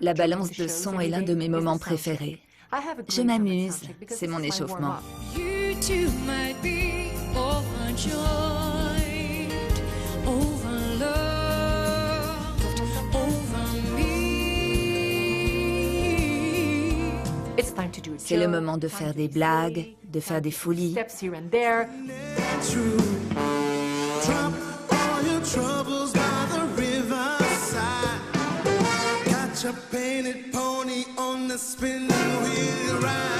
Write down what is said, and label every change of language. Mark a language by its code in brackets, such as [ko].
[fr] La balance de son est l'un de mes moments préférés. Je m'amuse, c'est mon échauffement. [en] You two might be overjoyed, overloved, over me. [fr] C'est le moment de faire des blagues, de faire des folies. [en] Steps here and there. Drop all your troubles by the riverside. Got your painted pony on the spinning wheel ride.